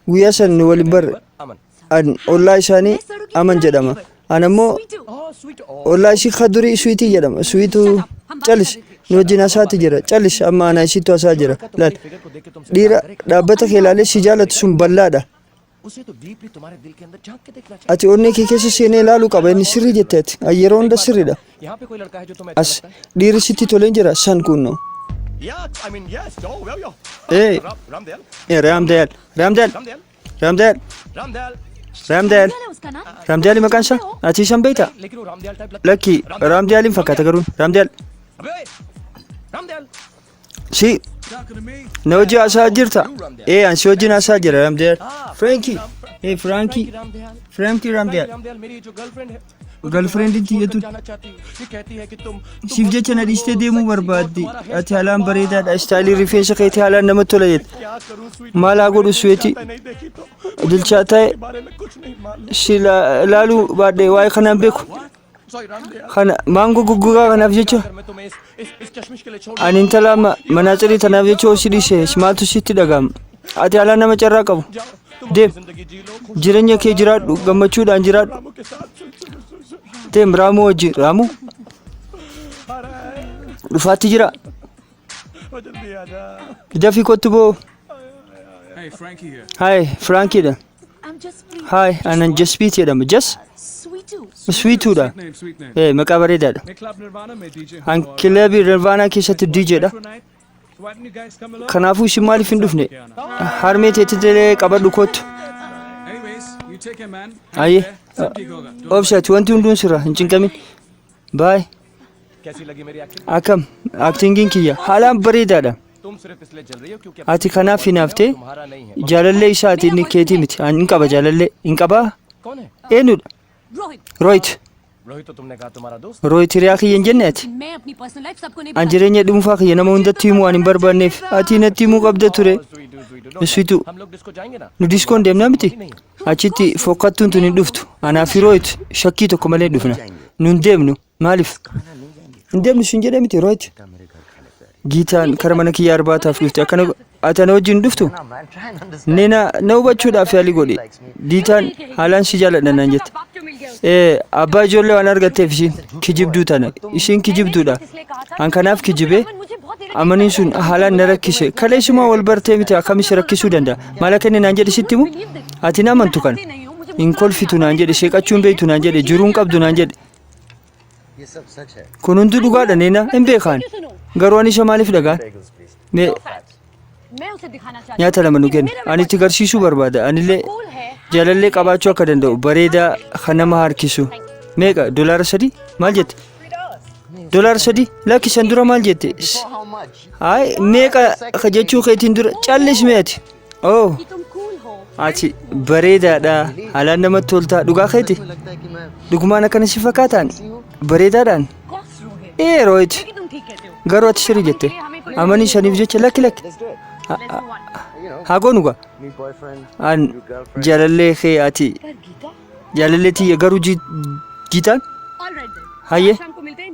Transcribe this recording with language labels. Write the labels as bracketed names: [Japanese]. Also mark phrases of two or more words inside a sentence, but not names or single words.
[Oromo] guyyaa san nu waliin barre an ollaa isaanii aman jedhama an ammoo ollaa ishii kadurii suwiitii jedhama suwiitu calis nu wajjin hasaati jira calis amma ana isiitu hasaa jira laal dhiira dhaabbata kee ilaalee si jaalatu sun bal'aadha [Hindi] उसे तो डीपली तुम्हारे दिल के अंदर झांक के देखना [Oromo] ati onnee kee keessa seenee ilaaluu qaba inni sirrii jetteeti yeroo hunda sirriidha [Hindi] चाहिए यहाँ पे कोई लड़का है जो तुम्हें [Oromo] as dhiirri sitti toleen jira san kunno [English] I mean yes yo [Oromo] ee [Hindi] रामदयाल [Oromo] Ramdeel [Hindi] रामदयाल [Oromo] Ramdeel [Hindi] रामदयाल उसका नाम [Oromo] Ramdeel maqaan isaa ati isan beektaa [Hindi] लेकिन वो रामदयाल टाइप लगता [Oromo] lakki Ramdeelin fakkaata garuu Ramdeel [Hindi] अबे रामदयाल [Oromo] si na hojii hasaa jirta an si wajjin hasaa jira Ramdeel Frankie Frankie Ramdeel [Hindi] रामदयाल मेरी जो गर्लफ्रेंड है [Oromo] girlfriend tiyatu [Hindi] जाना चाहती हूँ ये कहती है कि तुम [Oromo] siif jecha na dhiistee deemuu barbaaddi ati haalaan bareedaadha istaayilii rifeensa keetii haalaan namatti tola jette [Hindi] क्या करूँ स्वीट [Oromo] maal haa godhu suweetii [Hindi] नहीं देखी तो [Oromo] dilchaa ta'e [Hindi] बारे में कुछ नहीं मालूम [Oromo] si laaluu baadhee waa'ee kanaan beeku [Hindi] सॉरी रामदयाल [Oromo] kana maangoo guggugaa kanaaf jecha [Hindi] मैं तुम्हें इस चश्मिश के लिए छोड़ [Oromo] ani intala amma manaaxirii tanaaf jecha hosi dhiise maaltu sitti dhaga'ama ati haalaan nama carraa qabu deem [Hindi] जिंदगी जी लो [Oromo] jireenya kee jiraadhu gammachuudhaan jiraadhu [Hindi] खुशबू के साथ [Oromo] deem raamuu wajjin raamuu dhufaatti jira [Hindi] जल्दी आ जा [Oromo] dafii kottu boo [English] Hey, Frankie here. [Oromo] hai Frankiidha [English] I'm just free. [Oromo] hai anan jaspiit jedhama jas [English] Sweetu. [Oromo] sweetuudha [English] Sweet name. [Oromo] maqaa bareedaadha [English] Hey, Club Nirvana mein DJ. [Oromo] an kilabii Nirvaanaa keessatti DJdha [English] Tonight, so why don't you guys come along? [Oromo] kanaafuu isin maaliif hin dhufne harmee teettilee qabadhu kottu [English] Anyways, you take care, man. Aye. [Hindi] सब ठीक होगा. [English] Don't [Oromo] obsati wanti hunduun sirra hin cinqamin baay [Hindi] कैसी लगी मेरी एक्टिंग [Oromo] akkam aktingiin kiyya haalaan bareedaadha [Hindi] तुम सिर्फ इसलिए जल रही हो क्योंकि [Oromo] ati kanaaf hinaaftee [Hindi] तुम्हारा नहीं है [Oromo] jaalallee isaati inni keetii miti an hin qaba jaalallee hin qabaa [Hindi] कौन है [Oromo] eenyudha [Hindi] रोहित [Oromo] Rohit [Hindi] रोहित तो तुमने कहा तुम्हारा दोस्त [Oromo] Rohit hiriyaa kiyya hin jenne ati [Hindi] मैं अपनी [English] personal life [Hindi] सबको नहीं [Oromo] an jireenya dhuunfaa kiyya nama hundatti himuu an hin barbaanneef ati natti himuu qabda ture Sweetu [Hindi] हम लोग डिस्को जाएंगे ना [Oromo] nu diskoon deemnaa miti achitti fokkattuun tun hin dhuftu anaafi Rohit shakkii tokko malee hin dhufna nu hin deemnu maaliif hin deemnu sin jedhe miti Rohit giitaan kara mana kiyya arbaataaf dhufte akkana ati ana wajjin dhuftu nena na hubachuudhaaf yaalii godhe giitaan haalaan si jaaladha naan jette abbaa ijoollee waan argatteef ishiin kijibduu tana ishiin kijibduudha an kanaaf kijibee amaniin sun haalaan na rakkise kaleessumaa wal bartee miti akkamis rakkisuu danda'a maal akka inni naan jedhe sitti himu ati na amantu kana hin kolfitu naan jedhe sheeqachuun beektu naan jedhe jiruun qabdu naan jedhe [Hindi] ये सब सच है [Oromo] kun hundi dhugaadha neena hin beekaan garuu ani isa maaliif dhagaan mee [Hindi] मैं उसे दिखाना चाहती [Oromo] nyaata lama nu kenna ani itti garsiisuu barbaada anillee jaalallee qabaachuu akka danda'u bareedaa kan nama harkisu meeqa $3 maal jette $3 lakkisan dura maal jette [English] how much [Oromo] ay meeqa jechuu keetiin dura callis meeti oh [Hindi] कि तुम कूल हो [Oromo] ati bareedaadha haalaan namatti toltaa dhugaa keeti [Hindi] लगता है कि मैं [Oromo] dhugumaan akkana si fakkaataan bareedaadhaan [Hindi] कॉस रोहित [Oromo] Rohit [Hindi] कि तुम ठीक कहते हो [Oromo] garuu ati sirrii jette amanii shaniif jecha lakki lakki haa goonu gaa [Hindi] मेरी बॉयफ्रेंड [Oromo] an jaalallee kee ati [Hindi] पर गीता [Oromo] jaalallee tiyya garuu jiitaan [English] alright then [Oromo] hayyee [Hindi] शाम को मिलते हैं